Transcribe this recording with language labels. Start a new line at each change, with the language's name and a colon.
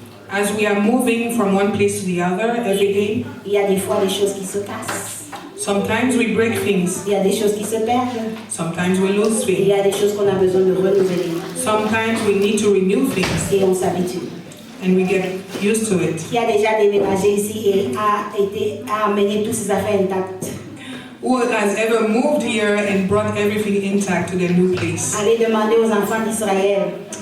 English: As we are moving from one place to the other every day,
French: il y a des fois des choses qui se cassent.
English: sometimes we break things,
French: Il y a des choses qui se perdent.
English: sometimes we lose
French: Il
English: things,
French: y a des choses qu'on a besoin de renouveler.
English: sometimes we need to renew things,
French: Et on s'habitue.
English: and we get used to it.
French: Qui a déjà déménagé ici et a amené toutes ses affaires intactes?
English: Who has ever moved here and brought everything intact to their new place?
French: Allez demander aux enfants d'Israël,